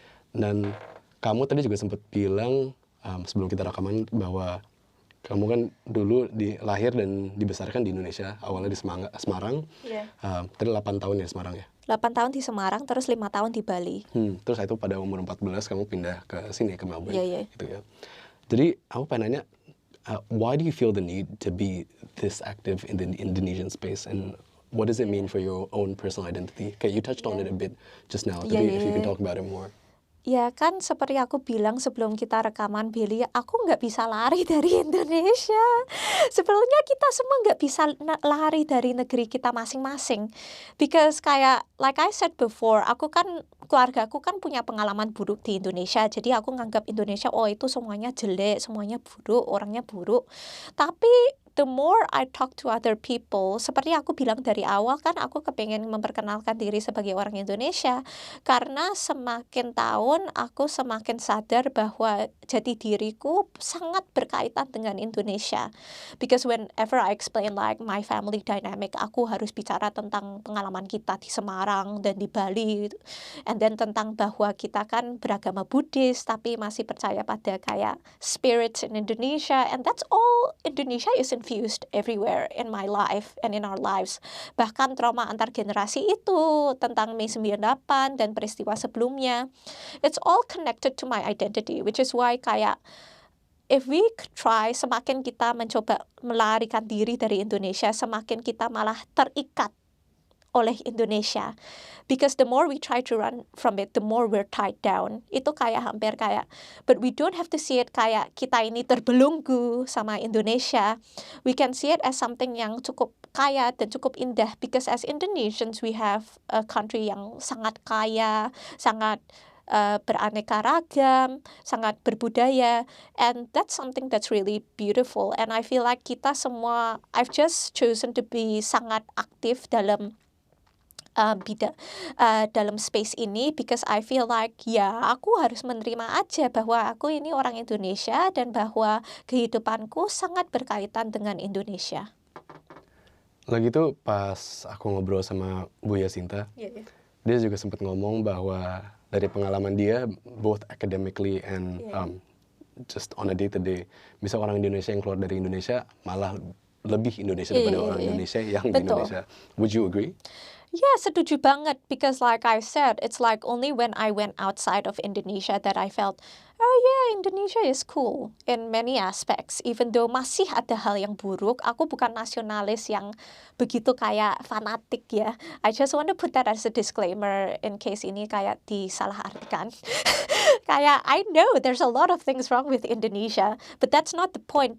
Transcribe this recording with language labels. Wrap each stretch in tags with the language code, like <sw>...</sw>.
<id>Dan kamu tadi juga sempat bilang sebelum kita rekaman bahwa kamu kan dulu lahir dan dibesarkan di Indonesia, awalnya di Semarang. Tadi 8 tahun ya Semarang ya? 8 tahun di Semarang, terus 5 tahun di Bali. Terus itu pada umur 14 kamu pindah ke sini, ke Melbourne. Gitu ya. Jadi aku pengen nanya,</id> <en>why do you feel the need to be this active in the Indonesian space, and what does it mean for your own personal identity? Okay, you touched on it a bit just now.</en> <id>Tapi</id> <en>if you can talk about it more.</en> <id>Ya kan seperti aku bilang sebelum kita rekaman Billy, aku nggak bisa lari dari Indonesia. Sebelumnya kita semua nggak bisa lari dari negeri kita masing-masing.</id> <en>Because</en> <id>kayak</id> <en>like I said before,</en> <id>keluargaku kan punya pengalaman buruk di Indonesia. Jadi aku nganggap Indonesia, oh itu semuanya jelek, semuanya buruk, orangnya buruk. Tapi</id> <en>the more I talk to other people,</en> <id>seperti aku bilang dari awal kan aku kepengen memperkenalkan diri sebagai orang Indonesia. Karena semakin tahun aku semakin sadar bahwa jati diriku sangat berkaitan dengan Indonesia.</id> <en>Because whenever I explain like my family dynamic,</en> <id>aku harus bicara tentang pengalaman kita di Semarang dan di Bali.</id> <en>And then</en> <id>tentang bahwa kita kan beragama Buddhis tapi masih percaya pada kayak spirits in Indonesia.</id> <en>And that's all Indonesia is infused everywhere in my life and in our lives.</en> <id>Bahkan trauma antar generasi itu tentang Mei 98 dan peristiwa sebelumnya,</id> <en>it's all connected to my identity, which is why</en> <id>kayak</id> <en>if we try,</en> <id>semakin kita mencoba melarikan diri dari Indonesia, semakin kita malah terikat oleh Indonesia.</id> <en>Because the more we try to run from it, the more we're tied down.</en> <id>Itu kayak hampir kayak,</id> <en>but we don't have to see it</en> <id>kayak kita ini terbelenggu sama Indonesia.</id> <en>We can see it as something</en> <id>yang cukup kaya dan cukup indah.</id> <en>Because as Indonesians, we have a country</en> <id>yang sangat kaya, sangat beraneka ragam, sangat berbudaya,</id> <en>and that's something that's really beautiful. And I feel like</en> <id>kita semua,</id> <en>I've just chosen to be</en> <id>sangat aktif dalam dalam space ini</id> <en>because I feel like</en> <id>ya aku harus menerima aja bahwa aku ini orang Indonesia dan bahwa kehidupanku sangat berkaitan dengan Indonesia. Lagi itu pas aku ngobrol sama Bu Yasinta, dia juga sempat ngomong bahwa dari pengalaman dia</id> <en>both academically and just on a day to day,</en> <id>bisa orang Indonesia yang keluar dari Indonesia malah lebih Indonesia daripada orang Indonesia yang di Indonesia.</id> <en>Would you agree? Yeah,</en> <id>setuju banget</id> <en>because like I said, it's like only when I went outside of Indonesia that I felt, oh yeah, Indonesia is cool in many aspects. Even though</en> <id>masih ada hal yang buruk, aku bukan nasionalis yang begitu kayak fanatik ya.</id> <en>I just want to put that as a disclaimer in case</en> <id>ini kayak disalahartikan. Kayak</id> <en>I know there's a lot of things wrong with Indonesia, but that's not the point.</en>